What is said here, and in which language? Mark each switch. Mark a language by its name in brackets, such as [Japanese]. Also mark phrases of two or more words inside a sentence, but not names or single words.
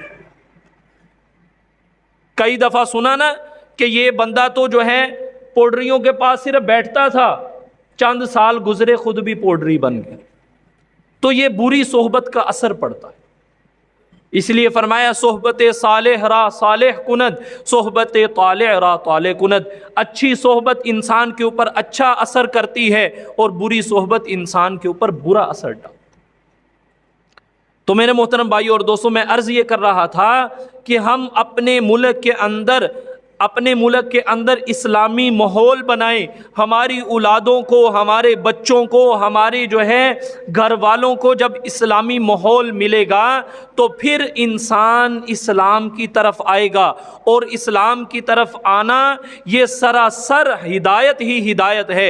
[Urdu] کئی دفعہ سنا نا کہ یہ بندہ تو جو ہے پوڈریوں کے پاس صرف بیٹھتا تھا، چند سال گزرے خود بھی پوڈری بن گیا۔ تو یہ بری صحبت کا اثر پڑتا ہے۔ اس لیے فرمایا [Persian] صحبت صالح را صالح کند، صحبت طالع را طالع کند۔ [Urdu] اچھی صحبت انسان کے اوپر اچھا اثر کرتی ہے اور بری صحبت انسان کے اوپر برا اثر ڈالتی ہے۔ تو میرے محترم بھائیو اور دوستوں، میں عرض یہ کر رہا تھا کہ ہم اپنے ملک کے اندر اسلامی ماحول بنائیں، ہماری اولادوں کو، ہمارے بچوں کو، ہمارے جو ہے گھر والوں کو جب اسلامی ماحول ملے گا تو پھر انسان اسلام کی طرف آئے گا، اور اسلام کی طرف آنا یہ سراسر ہدایت ہی ہدایت ہے۔